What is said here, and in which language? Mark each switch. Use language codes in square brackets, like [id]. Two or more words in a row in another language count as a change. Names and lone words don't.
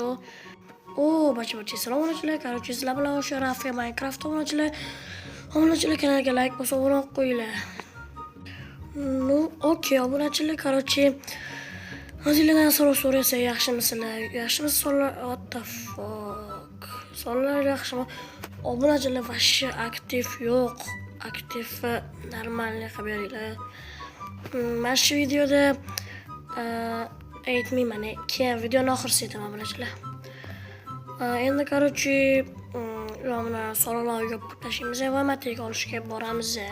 [uz] Bacha, salom-alaykum. Короче, sizlar bilan o'sha Rafa Minecraft obunachilar kanaliga like bosib obuna qo'yinglar. No, okey, obunachilar, короче, o'zingizlardan so'rasa yaxshimisizlar? Yaxshimisizlar? [en] What the fuck? [uz] Sonlar yaxshimi? Obunachilar vashshi aktiv yo'q. Aktiv normalniy qilib beringlar. Mana shu videoda aytmayman, keyin videoni oxirida aytaman obunachilar. Endi короче, mana so'rovlarga yopib tashlaymiz va matega olishga boramiz.